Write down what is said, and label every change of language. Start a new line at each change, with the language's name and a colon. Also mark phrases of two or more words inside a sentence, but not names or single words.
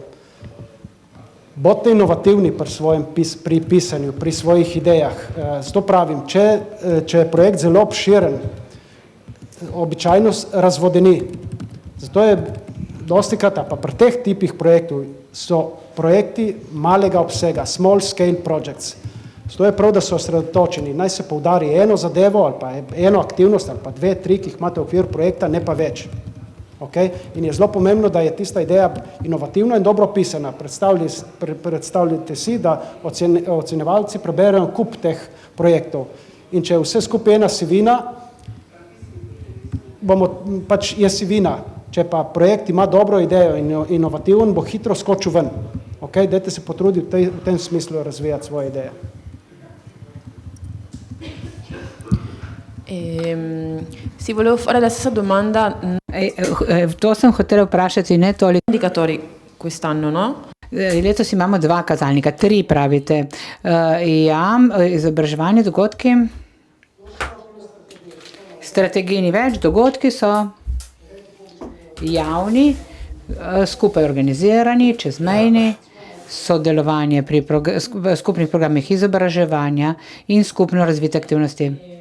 Slovenian: Bodite inovativni pri pisanju, pri svojih idejah. Zato pravim, če je projekt zelo obširen, običajno razvodeni. Zato je dostikrat, pa pri teh tipih projektov so projekti malega obsega,
English: small scale projects.
Slovenian: Zato je prav, da so osredotočeni. Naj se poudari eno zadevo ali pa eno aktivnost ali pa 2, 3, ki jih imate v okviru projekta, ne pa več. Okay? In je zelo pomembno, da je tista ideja inovativna in dobro pisana. Predstavljajte si, da ocenjevalci preberejo kup teh projektov. In če je vse skupaj ena sivina, pač je sivina. Če pa projekt ima dobro idejo in inovativen, bo hitro skočil ven. Okay? Dajte se potruditi v tem smislu razvijati svoje ideje.
Italian: Si volevo fare la stessa domanda.
Slovenian: To sem hotela vprašati, ne toliko.
Italian: Indicatori quest'anno, no?
Slovenian: Letos imamo 2 kazalnika, 3 pravite. Izobraževanje, dogodki. Strategiji ni več, dogodki so javni, skupaj organizirani, čezmejni, sodelovanje pri skupnih programih izobraževanja in skupno razvite aktivnosti.